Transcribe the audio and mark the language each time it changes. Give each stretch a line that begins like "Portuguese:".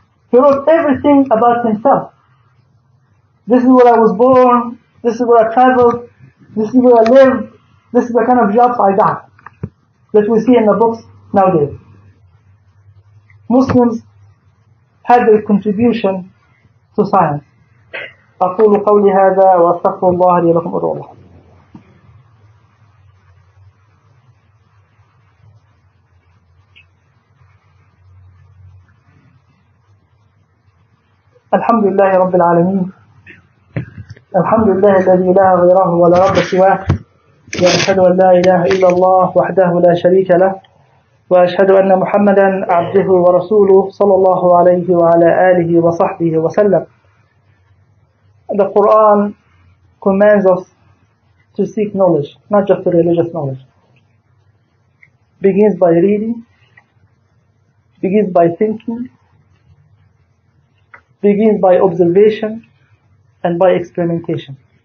English: He wrote everything about himself. This is where I was born, this is where I traveled, this is where I lived, this is the kind of jobs I got that we see in the books nowadays. Muslims had their contribution to science.
Arabic: أقول قولي هذا وأستغفر الله لي ولكم ادعوا الله. الحمد لله رب العالمين. الحمد لله الذي لا غيره ولا رب سواه، وأشهد أن لا إله إلا الله وحده لا شريك له، وأشهد أن محمدا عبده ورسوله صلى الله عليه وعلى آله وصحبه وسلم.
English: The Quran commands us to seek knowledge, not just religious knowledge. Begins by reading, begins by thinking, begins by observation and by experimentation.